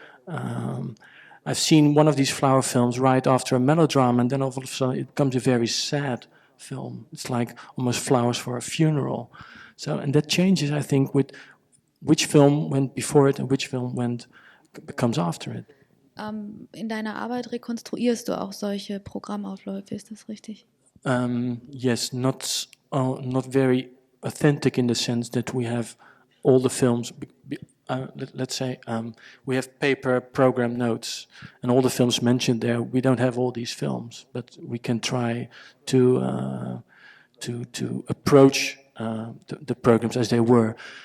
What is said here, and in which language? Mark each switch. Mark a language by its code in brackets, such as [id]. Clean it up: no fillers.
[en] I've seen one of these flower films right after a melodrama, and then all of a sudden it becomes a very sad film. It's like almost flowers for a funeral. So, and that changes, I think, with which film went before it and which film comes after it. [de] In deiner Arbeit rekonstruierst du auch solche Programmaufläufe, ist das richtig? [en] Yes, not very authentic in the sense that we have all the films. Let's say we have paper program notes, and all the films mentioned there. We don't have all these films, but we can try to approach the programs as they were.